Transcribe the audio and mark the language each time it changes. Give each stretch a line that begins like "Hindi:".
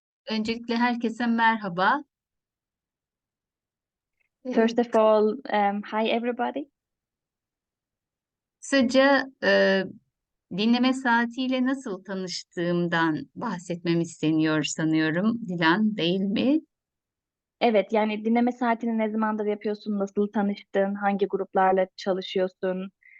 Turkish: Öncelikle herkese merhaba.
English: First of all, hi everybody.
Turkish: Kısaca dinleme saatiyle nasıl tanıştığımdan bahsetmem isteniyor sanıyorum. Dilan, değil mi? Evet, yani dinleme saatini ne zamandır yapıyorsun, nasıl tanıştın, hangi gruplarla çalışıyorsun,